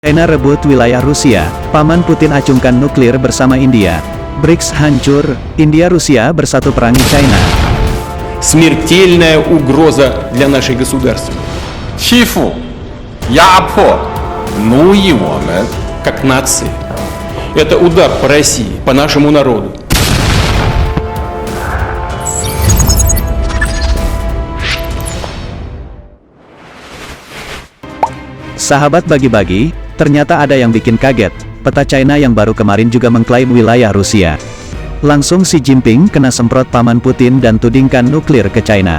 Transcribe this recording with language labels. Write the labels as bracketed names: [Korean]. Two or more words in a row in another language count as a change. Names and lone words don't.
[Indonesian] China rebut wilayah Rusia, paman Putin acungkan nuklir bersama India. BRICS hancur, India-Rusia bersatu perangi China. [Russian] Смертельная угроза для нашей государственности. [Chinese] 欺负、压迫、奴役我们。 [Russian] Как нации. Это удар по России, по нашему народу. [Indonesian] Sahabat bagi-bagi, ternyata ada yang bikin kaget. Peta China yang baru kemarin juga mengklaim wilayah Rusia. Langsung Xi Jinping kena semprot paman Putin dan tudingkan nuklir ke China.